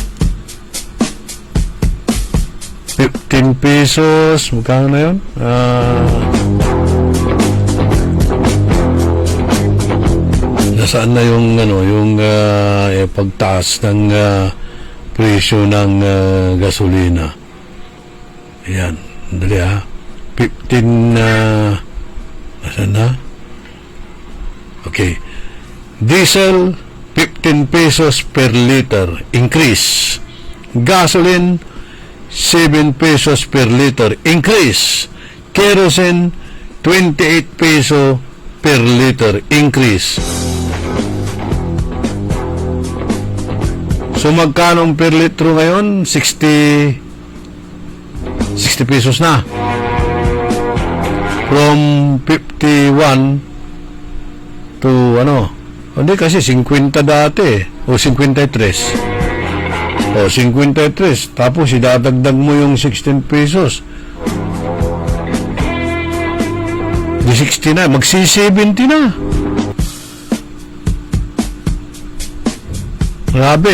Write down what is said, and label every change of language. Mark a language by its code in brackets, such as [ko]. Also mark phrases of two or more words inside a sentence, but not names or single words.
[tl] 15 pesos, magkano na yun? Nasaan na yung pagtaas ng presyo ng gasolina? Ayan, dali ha. 15, asan na? Okay. [en] Diesel, 15 pesos per liter, increase. Gasoline, 7 pesos per liter, increase. Kerosene, 28 peso per liter, increase. [tl] So magkano per litro ngayon? 60 pesos na. From 51 to hindi kasi 50 dati o 53. O 53 tapos idadagdag mo yung 16 pesos. Di 60 na, magsi-70 na. Grabe.